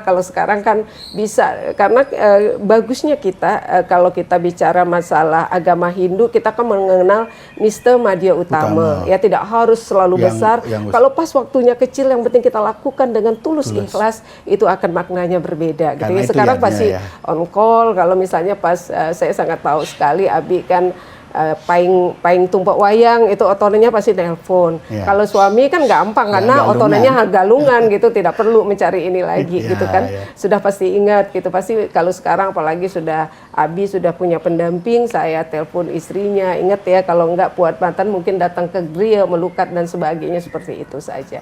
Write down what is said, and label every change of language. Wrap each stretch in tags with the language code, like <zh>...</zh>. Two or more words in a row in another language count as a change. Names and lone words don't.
<id>Kalau sekarang kan bisa, karena bagusnya kita kalau kita bicara masalah agama Hindu, kita kan mengenal Niste Madya Utama. Ya tidak harus selalu besar. Kalau pas waktunya kecil, yang penting kita lakukan dengan tulus ikhlas, itu akan maknanya berbeda. Gitu. Ya, sekarang pasti on call. Kalau misalnya pas saya sangat tahu sekali Abi kan paing tumpek wayang itu otonannya pasti nelpon. Kalau suami kan gampang karena otonannya galungan gitu, tidak perlu mencari ini lagi gitu kan. Sudah pasti ingat gitu. Pasti kalau sekarang apalagi Abi sudah punya pendamping, saya telepon istrinya, ingat ya kalau enggak buat Banten mungkin datang ke grill, melukat dan sebagainya, seperti itu saja.</id>